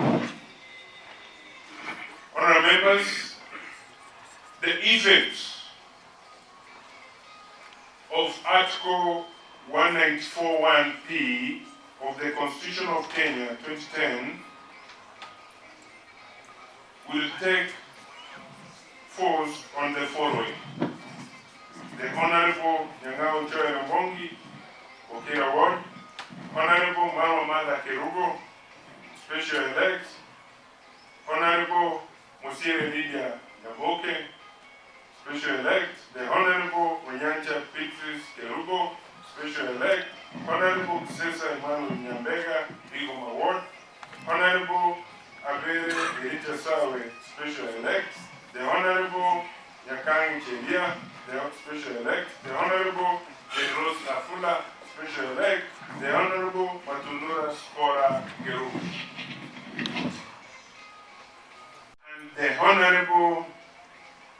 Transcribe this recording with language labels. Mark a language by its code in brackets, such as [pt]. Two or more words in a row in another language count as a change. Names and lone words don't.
[en] Honorable members, the effects of Article 1941(p) of the Constitution of Kenya 2010 will take force on the following. The Honorable Nyaribo Okera Ward, Honorable Mama Kerubo, Special Elect, Honorable Musiere Lydia Naboke, Special Elect, the Honorable Onyanja Pixis Kerubo, Special Elect, Honorable Cesar Emmanuel Nyambega, Legal Award, Honorable Abere Erita Sawe, Special Elect, the Honorable Nyakang Chelia, the Special Elect, the Honorable Pedros Lafula, Special Elect, the Honorable Matundura Spora Kerubo, and the Honorable